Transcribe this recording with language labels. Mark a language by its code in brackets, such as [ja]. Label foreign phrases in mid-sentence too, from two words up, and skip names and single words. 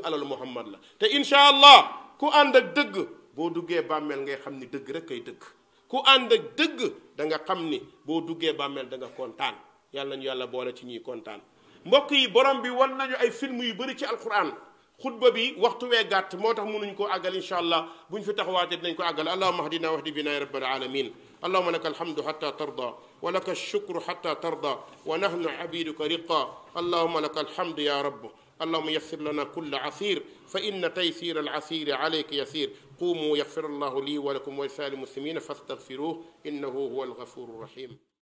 [wo] alalu muhammad la te [ar] إن شاء الله [wo] ku ànd ak dëgg boo duggee bàmmeel ngay xam ni dëgg rek kay dëgg ku ànd ak dëgg da nga xam ni boo duggee bàmmeel da nga kontaan yàlla nañu yàlla boole ci ñuy kontaan mbokk yi borom bi wan nañu ay film yu bëri ci alquran xutba bi waxtu wee gàtt moo tax mënuñ koo àggal [ar] إن شاء الله [wo] buñ fi taxawaatee dinañ ko àggal [ar] اللهم اهدنا واهد بنا يا رب العالمين اللهم لك الحمد حتى ترضى ولك الشكر حتى ترضى ونحن عبيدك رقا اللهم لك الحمد يا رب اللهم يسر لنا كل عسير فإن تيسير العسير عليك يسير قوموا يغفر الله لي ولكم ولسائر المسلمين فاستغفروه إنه هو الغفور الرحيم